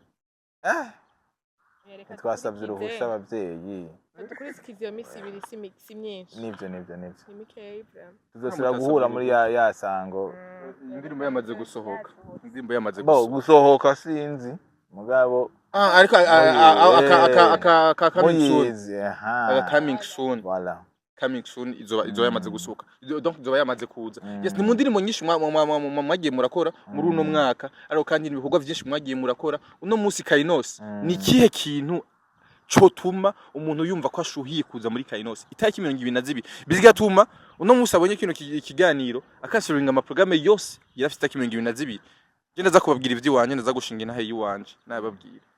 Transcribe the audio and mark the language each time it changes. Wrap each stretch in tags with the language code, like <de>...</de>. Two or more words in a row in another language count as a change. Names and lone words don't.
<rn>twasabye uruhusha abavyeyi dukurikiza iyo minsi ibiri si myinshi nivyo ni mikeyi tuzosubira guhura muri ya sango indirimbo yamaze gusohoka sinzi mugabo ariko aka</rn> <en>coming soon</en> <rn>voilà</rn> <en>coming soon</en> <rn>izoba yamaze gusohoka donc izoba yamaze kuza yes ni mu ndirimbo nyinshi mwagiye murakora muri uno mwaka ariko kandi ibikorwa byinshi mwagiye murakora uno munsi Kainos ni kihe kintu cotuma umuntu yumva ko ashuhiye kuza muri Kainos itariki 22 bizigatuma uno munsi abonye kino kiganiro akasuringa ama programme yose yarafite itariki 22 je ndaza kubabwira ivy'iwanje ndaza gushinga inahe yiwanje nababwira</rn>